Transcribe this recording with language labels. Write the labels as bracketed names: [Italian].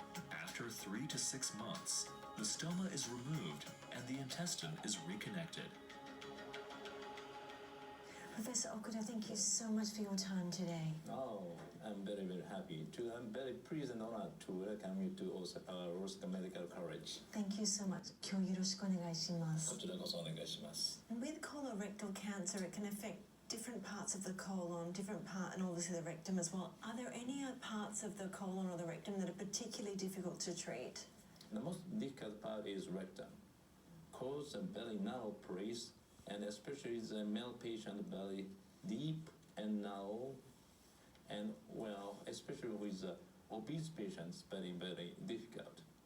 [English] After 3 to 6 months, the stoma is removed and the intestine is reconnected. Professor Okuda, thank you so much for your time today. Oh, I'm very, very happy to. I'm very pleased and honored to welcome you to Osaka Medical College. Thank you so much. [Japanese] 今日よろしくお願いします。こちらこそお願いします。 [English] With colorectal cancer, it can affect different parts of the colon, different part, and obviously the rectum as well. Are there any parts of the colon or the rectum that are particularly difficult to treat? The most difficult part is rectum, cause a very narrow place, and especially the male patient very deep and narrow, and well, especially with obese patients, very, very difficult.